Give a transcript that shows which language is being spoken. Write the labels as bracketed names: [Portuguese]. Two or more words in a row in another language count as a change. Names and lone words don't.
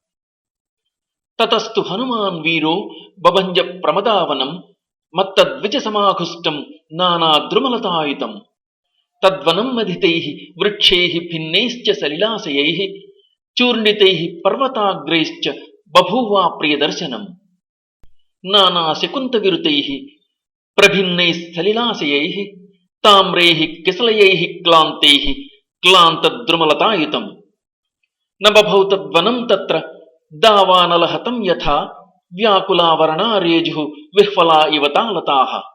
[Sanskrit] తతస్తు హనుమాన్ వీరో బభంజ ప్రమదావనం మత్తద్విజ సమాఘుష్టం నానాద్రుమలతాయుతం. తద్వనం మధితైః వృక్షైః భిన్నైశ్చ సలిలాశయైః చూర్ణితైః పర్వతాగ్రైశ్చ బభూవా ప్రియదర్శనం. नानाशकुन्तविरुतैः प्रभिन्नैः सलिलाशयैः ताम्रैः किसलयैः क्लान्तैः क्लान्तद्रुमलतायुतम् न बभौ तद्वनं तत्र दावानलहतं यथा व्याकुलावरणारेजुः विह्वला इव तालताः